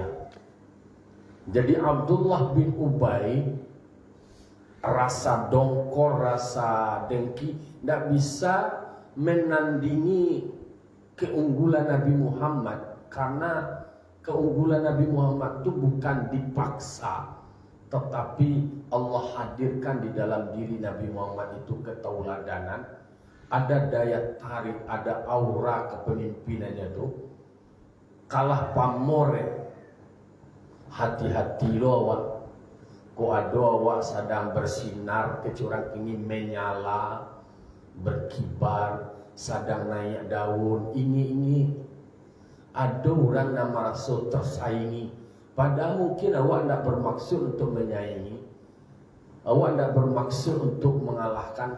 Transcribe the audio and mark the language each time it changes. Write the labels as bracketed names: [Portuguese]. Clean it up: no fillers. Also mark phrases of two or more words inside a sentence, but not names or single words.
[Indonesian] Jadi Abdullah bin Ubay rasa dongkol, rasa dengki, tidak bisa menandingi keunggulan Nabi Muhammad, karena keunggulan Nabi Muhammad itu bukan dipaksa, tetapi Allah hadirkan di dalam diri Nabi Muhammad itu ketauladanan, ada daya tarik, ada aura kepemimpinannya itu. [Minangkabau] Kalah pamore, hati-hati lo awak, ko ado awak sedang bersinar, kecurang ini menyala, berkibar, sedang naik daun, ini ada orang yang merasa tersaingi, padahal mungkin awak tidak bermaksud untuk menyaingi, awak tidak bermaksud untuk mengalahkan.